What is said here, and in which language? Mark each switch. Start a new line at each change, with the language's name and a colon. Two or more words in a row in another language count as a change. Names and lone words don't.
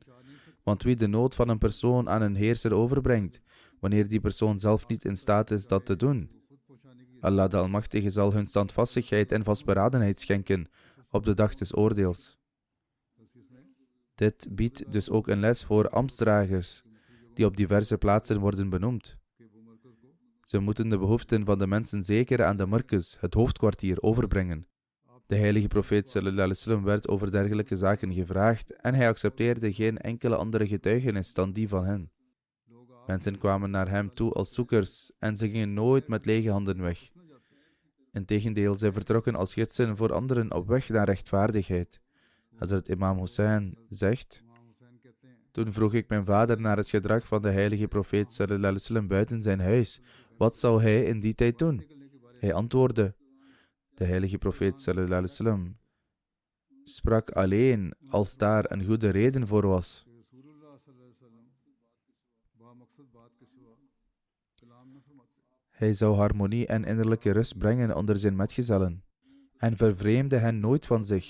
Dutch: Want wie de nood van een persoon aan een heerser overbrengt, wanneer die persoon zelf niet in staat is dat te doen, Allah de Almachtige zal hun standvastigheid en vastberadenheid schenken op de dag des oordeels. Dit biedt dus ook een les voor ambtsdragers, die op diverse plaatsen worden benoemd. Ze moeten de behoeften van de mensen zeker aan de markes, het hoofdkwartier, overbrengen. De heilige profeet
Arabic: صلى الله عليه وسلم
Dutch: werd over dergelijke zaken gevraagd en hij accepteerde geen enkele andere getuigenis dan die van hen. Mensen kwamen naar hem toe als zoekers en ze gingen nooit met lege handen weg. Integendeel, zij vertrokken als gidsen voor anderen op weg naar rechtvaardigheid. Hazrat Imam Hussein zegt: Toen vroeg ik mijn vader naar het gedrag van de heilige profeet
Arabic: صلى الله عليه وسلم
Dutch: buiten zijn huis. Wat zou hij in die tijd doen? Hij antwoordde: De heilige profeet
Arabic: صلى الله عليه وسلم
Dutch: sprak alleen als daar een goede reden voor was. Hij zou harmonie en innerlijke rust brengen onder zijn metgezellen en vervreemde hen nooit van zich.